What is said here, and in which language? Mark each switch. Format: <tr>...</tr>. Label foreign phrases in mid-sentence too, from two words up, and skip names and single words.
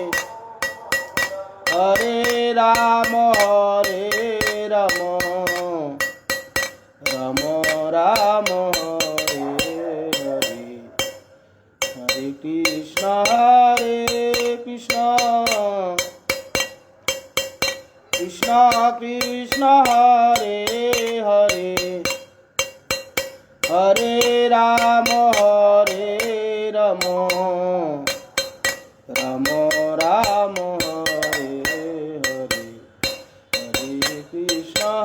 <sa>হরে রাম রাম রাম হরে হরে, হরে কৃষ্ণ কৃষ্ণ कृष्ण कृष्ण हरे हरे हरे राम राम राम हरे हरे हरे कृष्ण</sa>